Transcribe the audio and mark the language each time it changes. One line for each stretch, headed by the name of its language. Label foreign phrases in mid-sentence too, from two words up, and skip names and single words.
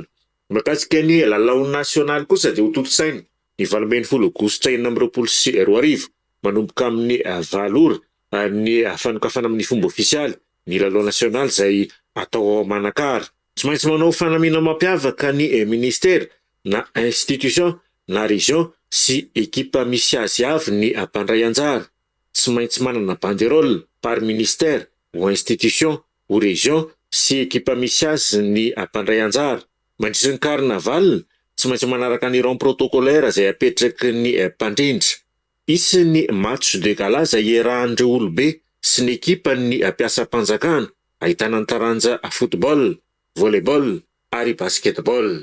Malagasy: Makasika ny lalao nasionaly kosa dia ho toto-saina ny 12 Aogositra 2024, manomboka amin'ny valora ny fanokafana amin'ny fomba ofisialy ny lalao nasionaly izay atao Manakara. Tsy maintsy manao fanamiana mampiavaka ny ministera na institution na région sy ekipa misy azy avy ny mpandray anjara. Tsy maintsy manana
French: banderole par ministère ou institution ou région
Malagasy: sy ekipa misy azy ny mpandray anjara. Mandritra ny carnaval, tsy maintsy manaraka ny
French: rang protocolaire
Malagasy: izay apetraky ny mpandrindra. Isy ny
French: match de gala
Malagasy: izay iarahan'ireo olobe sy ny ekipa ny mpiasam-panjakana, ahitana ny taranja football, volleyball ary basketball.